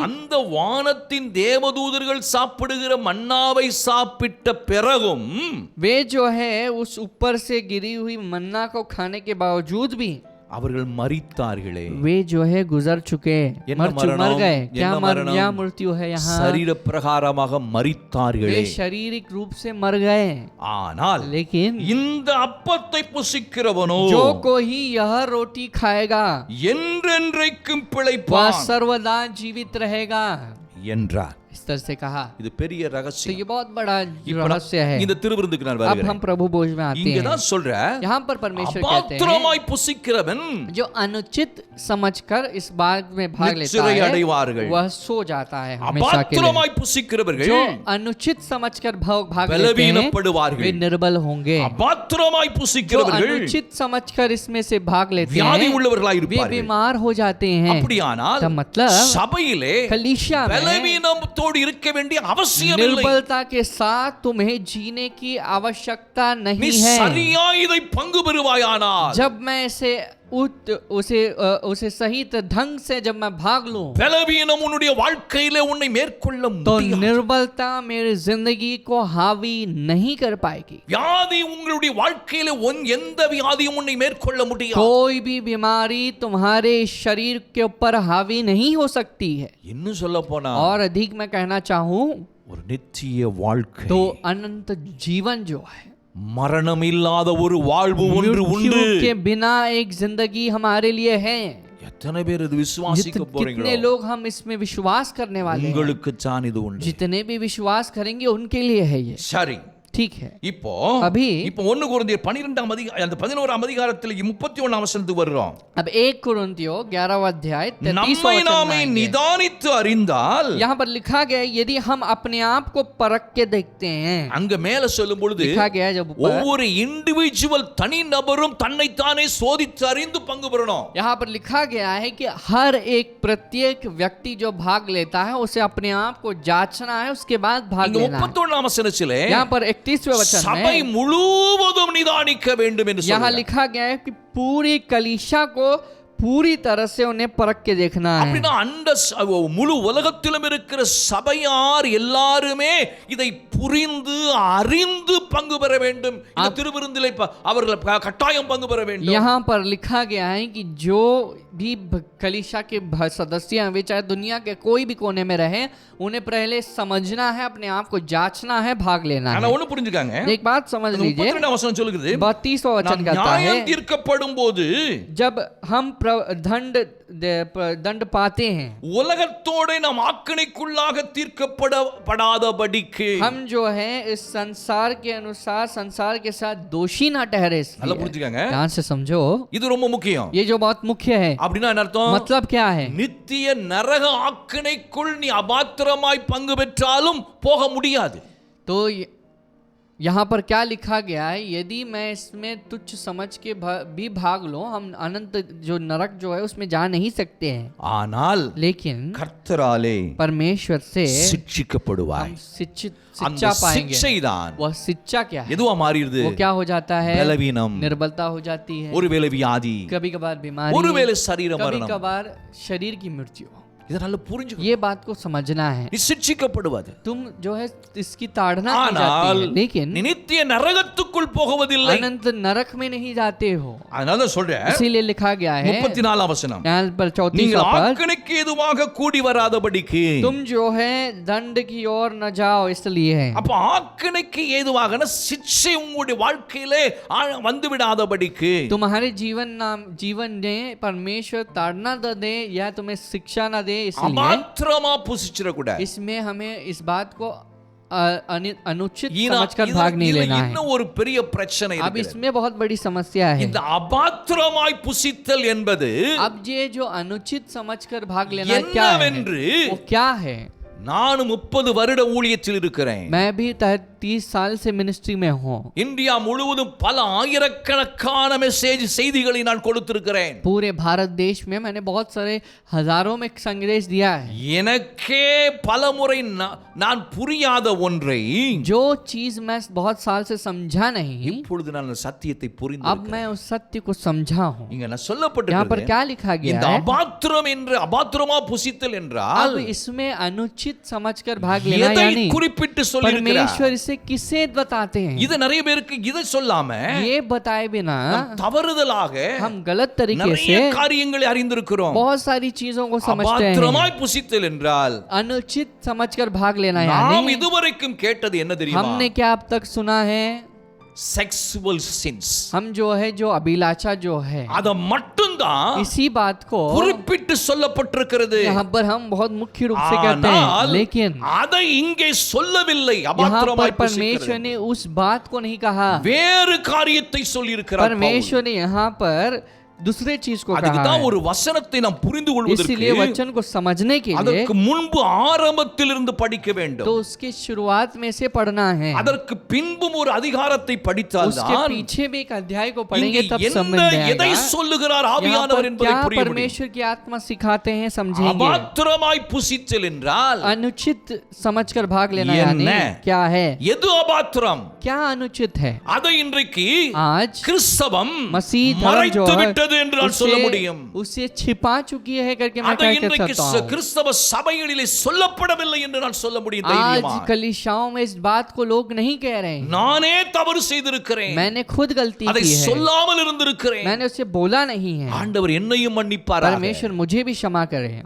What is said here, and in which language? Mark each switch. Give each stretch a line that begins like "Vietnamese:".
Tamil: அந்த வானத்தின் தேவதூதர்கள் சாப்பிடுகிற மன்னாவை சாப்பிட்ட பிறகும்
Hindi: वे जो है उस ऊपर से गिरी हुई मन्ना को खाने के बावजूद भी
Tamil: அவர்கள் மரித்தார்களே.
Hindi: वे जो है गुजर चुके, मर गए। क्या मृत्यु है यहाँ?
Tamil: शरीर பிரகாரமாக மரித்தார்களே.
Hindi: वे शारीरिक रूप से मर गए,
Tamil: ஆனால்
Hindi: लेकिन
Tamil: இந்த அப்பத்தை புசிக்கிறவனோ
Hindi: जो कोई यह रोटी खाएगा
Tamil: என்றென்றைக்கும்
Hindi: वह
Tamil: பிழைப்பான்
Hindi: सर्वदा जीवित रहेगा
Tamil: என்றார்.
Hindi: इस तरह से कहा।
Tamil: இது பெரிய
Hindi: तो
Tamil: ரகசியம்.
Hindi: ये बहुत बड़ा
Tamil: இப்ப
Hindi: रहस्य है।
Tamil: இந்த திருவிருந்துக்கு நான்
Hindi: अब हम
Tamil: வருகிறேன்.
Hindi: प्रभु भोज में आते
Tamil: இங்க
Hindi: हैं।
Tamil: தான் சொல்ற,
Hindi: यहाँ पर परमेश्वर कहते हैं
Tamil: அபாத்திரமாய் புசிக்கிறவன்
Hindi: जो अनुचित समझकर इस बात में भाग लेता
Tamil: நித்திரை
Hindi: है
Tamil: அடைவார்கள்.
Hindi: वह सो जाता है हमेशा के लिए।
Tamil: அபாத்திரமாய் புசிக்கிறவர்கள்
Hindi: जो अनुचित समझकर भाग लेते हैं
Tamil: பலவீனப்படுவார்கள்.
Hindi: वे निर्बल होंगे।
Tamil: அபாத்திரமாய்
Hindi: जो
Tamil: புசிக்கிறவர்கள்
Hindi: अनुचित समझकर इसमें से भाग लेते
Tamil: வியாதி
Hindi: हैं
Tamil: உள்ளவர்களாய்
Hindi: वे
Tamil: இருப்பார்கள்.
Hindi: बीमार हो जाते हैं।
Tamil: அப்படியானால்
Hindi: का मतलब
Tamil: சபையிலே
Hindi: कलीसिया में
Tamil: பலவீனத்தோடு இருக்க வேண்டிய அவசியம் இல்லை.
Hindi: निर्बलता के साथ तुम्हें जीने की आवश्यकता
Tamil: நீ
Hindi: नहीं है।
Tamil: சரியா இதை பங்கு பெறுவாயானால்
Hindi: जब मैं उसे सही ढंग से जब मैं भाग लूं,
Tamil: பலவீனம் உன்னுடைய வாழ்க்கையிலே உன்னை மேற்கொள்ள
Hindi: तो
Tamil: முடியாது.
Hindi: निर्बलता मेरी जिंदगी को हावी नहीं कर पाएगी।
Tamil: வியாதி உங்களுடைய வாழ்க்கையிலே எந்த வியாதியும் உன்னை மேற்கொள்ள முடியாது.
Hindi: कोई भी बीमारी तुम्हारे शरीर के ऊपर हावी नहीं हो सकती है।
Tamil: இன்னும் சொல்ல போனா
Hindi: और अधिक मैं कहना चाहूं
Tamil: ஒரு நித்திய வாழ்க்கை,
Hindi: तो अनंत जीवन जो है,
Tamil: மரணம் இல்லாத ஒரு வாழ்வு ஒன்று உண்டு.
Hindi: मृत्यु के बिना एक जिंदगी हमारे लिए है।
Tamil: எத்தனை பேர் இது விசுவாசிக்க
Hindi: कितने
Tamil: போறீங்களோ
Hindi: लोग हम इसमें विश्वास करने वाले हैं?
Tamil: உங்களுக்கு தான் இது உண்டு.
Hindi: जितने भी विश्वास करेंगे उनके लिए है ये।
Tamil: சரி,
Hindi: ठीक है।
Tamil: இப்போ
Hindi: अभी
Tamil: 1 கொரிந்தியர் 12ஆம் அதிகாரம் அந்த 11ஆம் அதிகாரத்தில் 31ஆம் வசனத்துக்கு வர்றோம்.
Hindi: अब 1 कुरिन्थियों 11वां अध्याय 33वां
Tamil: நம்மை
Hindi: वचन
Tamil: நாமே
Hindi: में आएंगे।
Tamil: நிதானித்து அறிந்தால்,
Hindi: यहाँ पर लिखा गया है, यदि हम अपने आप को परख के देखते हैं।
Tamil: அங்க மேல சொல்லும் பொழுது
Hindi: लिखा गया है जब ऊपर,
Tamil: ஒவ்வொரு இண்டிவிஜுவல் தனி நபரும் தன்னைத்தானே சோதித்து அறிந்து பங்கு பெறணும்.
Hindi: यहाँ पर लिखा गया है कि हर एक प्रत्येक व्यक्ति जो भाग लेता है उसे अपने आप को जांचना है, उसके बाद भाग
Tamil: இங்க
Hindi: लेना है।
Tamil: 31ஆம் வசனத்திலே
Hindi: यहाँ पर 31वें वचन
Tamil: சபை
Hindi: में
Tamil: முழுவதும் நிதானிக்க வேண்டும் என்று
Hindi: यहाँ
Tamil: சொல்றார்.
Hindi: लिखा गया है कि पूरी कलीसिया को पूरी तरह से उन्हें परख के देखना है।
Tamil: அப்படின்னா அந்த முழு உலகத்திலும் இருக்கிற சபையார் எல்லாருமே இதை புரிந்து அறிந்து பங்கு பெற வேண்டும். இந்த திருவிருந்திலே அவர்கள் கட்டாயம் பங்கு பெற வேண்டும்.
Hindi: यहाँ पर लिखा गया है कि जो भी कलीसिया के सदस्य हैं, वे चाहे दुनिया के कोई भी कोने में रहे, उन्हें पहले समझना है, अपने आप को जांचना है, भाग लेना
Tamil: ஆனா
Hindi: है।
Tamil: ஒண்ணு புரிஞ்சுக்காங்க,
Hindi: एक बात समझ लीजिए,
Tamil: 32ஆம் வசனம் சொல்லுது,
Hindi: 32वां वचन कहता
Tamil: நியாயம்
Hindi: है
Tamil: தீர்க்கப்படும் போது
Hindi: जब हम दंड पाते हैं,
Tamil: உலகத்தோட நாம் ஆக்கினைக்குள்ளாக தீர்க்கப்படாதபடிக்கு
Hindi: हम जो है इस संसार के अनुसार संसार के साथ दोषी ना ठहरे।
Tamil: நல்லா புரிஞ்சுக்காங்க,
Hindi: ध्यान से समझो,
Tamil: இது ரொம்ப முக்கியம்.
Hindi: ये जो बहुत मुख्य है।
Tamil: அப்படின்னா என்ன அர்த்தம்?
Hindi: मतलब क्या है?
Tamil: நித்திய நரக ஆக்கினைக்குள் நீ அபாத்திரமாய் பங்கு பெற்றாலும் போக முடியாது.
Hindi: तो यहाँ पर क्या लिखा गया है, यदि मैं इसमें तुच्छ समझ के भी भाग लूं, हम अनंत जो नरक जो है उसमें जा नहीं सकते हैं,
Tamil: ஆனால்
Hindi: लेकिन
Tamil: கர்த்தராலே
Hindi: परमेश्वर से
Tamil: சிட்சிக்கப்படுவாய்.
Hindi: हम शिक्षित
Tamil: அந்த
Hindi: शिक्षा पाएंगे.
Tamil: சிக்ஷைதான்
Hindi: वह शिक्षा क्या है?
Tamil: எதுவா மாறிடுது?
Hindi: वो क्या हो जाता है?
Tamil: பலவீனம்,
Hindi: निर्बलता हो जाती है,
Tamil: ஒருவேளை வியாதி,
Hindi: कभी कभार बीमारी,
Tamil: ஒருவேளை சரீர
Hindi: कभी
Tamil: மரணம்.
Hindi: कभार शरीर की मृत्यु.
Tamil: இத நல்லா புரிஞ்சுக்கணும்.
Hindi: ये बात को समझना है.
Tamil: நீ சிட்சிக்கப்படுவது.
Hindi: तुम जो है इसकी ताड़ना की
Tamil: ஆனால்
Hindi: जाती है, लेकिन
Tamil: நீ நித்திய நரகத்துக்குள் போகவதில்லை.
Hindi: अनंत नरक में नहीं जाते हो.
Tamil: அதனால தான் சொல்றேன்.
Hindi: इसीलिए लिखा गया है
Tamil: 34 वचனம்.
Hindi: यहाँ पर 34
Tamil: நீங்கள்
Hindi: पद,
Tamil: ஆக்கணைக்கு ஏதுவாக கூடி வராதபடிக்கு.
Hindi: तुम जो है दंड की ओर न जाओ, इसलिए है.
Tamil: அப்ப ஆக்கணைக்கு ஏதுவாகனா சிட்சை உங்களுடைய வாழ்க்கையிலே வந்து விடாதபடிக்கு.
Hindi: तुम्हारे जीवन ने परमेश्वर ताड़ना न दे या तुम्हें शिक्षा न दे, इसलिए
Tamil: அபாத்திரமா புசிச்சிர கூடாது.
Hindi: इसमें हमें इस बात को अनुचित
Tamil: ஈனா-
Hindi: समझकर
Tamil: இதுல-
Hindi: भाग नहीं
Tamil: இதுல
Hindi: लेना है.
Tamil: இன்னும் ஒரு பெரிய பிரச்சனை
Hindi: अब
Tamil: இருக்கிறது.
Hindi: इसमें बहुत बड़ी समस्या है.
Tamil: இந்த அபாத்திரமாய் புசித்தல் என்பது
Hindi: अब ये जो अनुचित समझकर भाग लेना क्या है,
Tamil: என்னவென்று
Hindi: वो क्या है?
Tamil: நானும் 30 வருட ஊழியத்தில் இருக்கிறேன்.
Hindi: मैं भी 30 साल से मिनिस्ट्री में हूँ.
Tamil: இந்தியா முழுவதும் பல ஆயிரக்கணக்கான மெசேஜ் செய்திகளை நான் கொடுத்திருக்கிறேன்.
Hindi: पूरे भारत देश में मैंने बहुत सारे हजारों में संदेश दिया है.
Tamil: எனக்கே பலமுறை நான் புரியாத ஒன்றை
Hindi: जो चीज मैं बहुत साल से समझा नहीं,
Tamil: இப்பொழுது நான் அந்த சத்தியத்தை
Hindi: अब
Tamil: புரிந்து
Hindi: मैं उस सत्य को समझा हूँ.
Tamil: இங்க நான்
Hindi: यहाँ पर
Tamil: சொல்லப்பட்டிருக்கிறது
Hindi: क्या लिखा गया
Tamil: இந்த
Hindi: है?
Tamil: அபாத்திரம் என்று அபாத்திரமா புசித்தல் என்றால்
Hindi: अब इसमें अनुचित समझकर भाग लेना
Tamil: எதை
Hindi: यानी
Tamil: குறிப்பிட்டு சொல்லியிருக்கிறார்?
Hindi: परमेश्वर इसे किसे बताते हैं?
Tamil: இது நிறைய பேருக்கு இதை சொல்லாம
Hindi: ये बताए बिना
Tamil: தவறுதலாக
Hindi: हम गलत तरीके
Tamil: நிறைய
Hindi: से
Tamil: காரியங்களை அறிந்திருக்கிறோம்.
Hindi: बहुत सारी चीजों को समझते हैं.
Tamil: அபாத்திரமாய் புசித்தல் என்றால்
Hindi: अनुचित समझकर भाग लेना
Tamil: நாம்
Hindi: यानी
Tamil: இதுவரைக்கும் கேட்டது என்ன தெரியுமா?
Hindi: हमने क्या अब तक सुना है?
English: Sexual sins.
Hindi: हम जो है जो अभिलाषा जो है,
Tamil: அத மட்டும்தான்
Hindi: इसी बात को
Tamil: குறிப்பிட்டு சொல்லப்பட்டிருக்கிறது.
Hindi: यहाँ पर हम बहुत मुख्य रूप से कहते हैं,
Tamil: ஆனால்
Hindi: लेकिन
Tamil: அதை இங்கே சொல்லவில்லை.
Hindi: यहाँ पर
Tamil: அபாத்திரமாய்
Hindi: परमेश्वर
Tamil: புசிக்கிறது.
Hindi: ने उस बात को नहीं कहा.
Tamil: வேறு காரியத்தை சொல்லி இருக்கிறார்.
Hindi: परमेश्वर ने यहाँ पर दूसरे चीज को
Tamil: அதுக்கு
Hindi: कहा
Tamil: தான்
Hindi: है.
Tamil: ஒரு வசனத்தை நாம் புரிந்து
Hindi: इसीलिए
Tamil: கொள்வதற்கு
Hindi: वचन को समझने के लिए
Tamil: அதற்கு முன்பு ஆரம்பத்திலிருந்து படிக்க வேண்டும்.
Hindi: तो उसके शुरुआत में से पढ़ना है.
Tamil: அதற்கு பின்பும் ஒரு அதிகாரத்தை படித்தால்
Hindi: उसके
Tamil: தான்
Hindi: पीछे भी एक अध्याय को
Tamil: இங்கே
Hindi: पढ़ेंगे तब समझ
Tamil: என்ன
Hindi: में
Tamil: எதை
Hindi: आएगा
Tamil: சொல்லுகிறார்
Hindi: यहाँ
Tamil: ஆவியானவர்
Hindi: पर
Tamil: என்பதை
Hindi: क्या
Tamil: புரிய முடியும்.
Hindi: परमेश्वर की आत्मा सिखाते हैं समझेंगे.
Tamil: அபாத்திரமாய் புசித்தல் என்றால்
Hindi: अनुचित समझकर भाग लेना ये यानी न। क्या है?
Tamil: எது அபாத்திரம்?
Hindi: क्या अनुचित है?
Tamil: அதை இன்றைக்கு
Hindi: आज
Tamil: கிறிஸ்தவம்
Hindi: मसीह धर्म जो
Tamil: மறைத்து
Hindi: है
Tamil: விட்டது என்று நான் சொல்ல முடியும்.
Hindi: उसे छिपा चुकी है करके मैं
Tamil: அதை
Hindi: कह
Tamil: இன்றைக்கு
Hindi: सकता हूँ.
Tamil: கிறிஸ்தவ சபைகளிலே சொல்லப்படவில்லை என்று நான் சொல்ல முடியும்
Hindi: आज
Tamil: தைரியமா.
Hindi: कलीसियाओं में इस बात को लोग नहीं कह रहे हैं.
Tamil: நானே தவறு செய்திருக்கிறேன்.
Hindi: मैंने खुद गलती
Tamil: அதை
Hindi: की है,
Tamil: சொல்லாமல் இருந்திருக்கிறேன்.
Hindi: मैंने उसे बोला नहीं है.
Tamil: ஆண்டவர் என்னையும் மன்னிப்பாராக.
Hindi: परमेश्वर मुझे भी क्षमा करे.